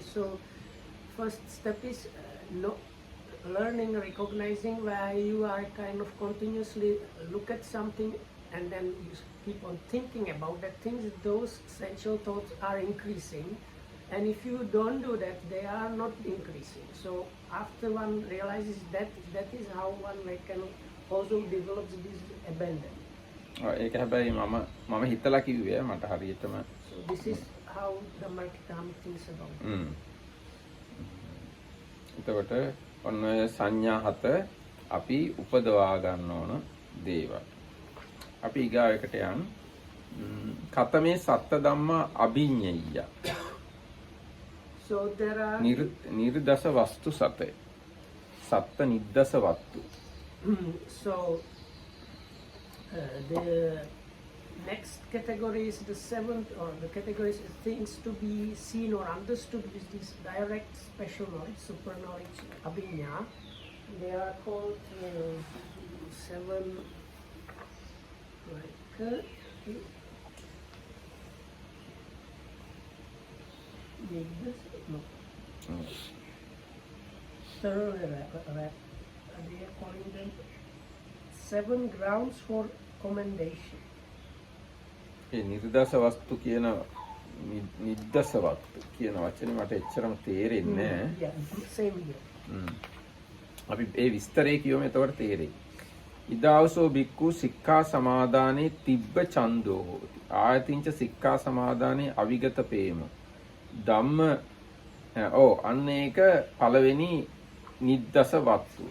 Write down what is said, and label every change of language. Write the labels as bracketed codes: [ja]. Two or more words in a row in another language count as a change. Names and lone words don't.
[en] So first step is learning, recognizing where you are kind of continuously look at something and then you keep on thinking about that things, those sensual thoughts are increasing, and if you don't do that, they are not increasing. So after one realizes that is how one can also develop this abandon. [si] ඒක හැබැයි මම හිතලා කිව්වේ මට හරියටම [en] So this is how the Markitama thinks about it. [si] එතකොට ඔන්න ඔය සංඥා හත අපි උපදවා ගන්න ඕන දේවල්. අපි ඊගාවකට යන් [pi] කතමේ සත්ත ධම්මා අභිඤ්ඤය. [en] So there are [si] නිර්දස වස්තු සතේ. [pi] සත්ත නිද්දස වස්තු. [en] So the next category is the seventh, or the categories of things to be seen or understood with this direct special knowledge, super knowledge, abhinya. They are called seven, like they are calling them 7 grounds for commendation. [si] ඒ නිර්දස වස්තු කියන නිද්දස වස්තු කියන වචනේ මට එච්චරම තේරෙන්නේ නැහැ. [en] Yeah, same here. [si] අපි ඒ විස්තරේ කියවම එතකොට තේරෙයි. [pi] ඉදාවසෝ බික්කු සික්ඛා සමාදානේ තිබ්බ ඡන්தோ හෝති. ආයතින්ච සික්ඛා සමාදානේ අවිගත පේම. [si] ධම්ම අන්න ඒක පළවෙනි නිද්දස වස්තුව.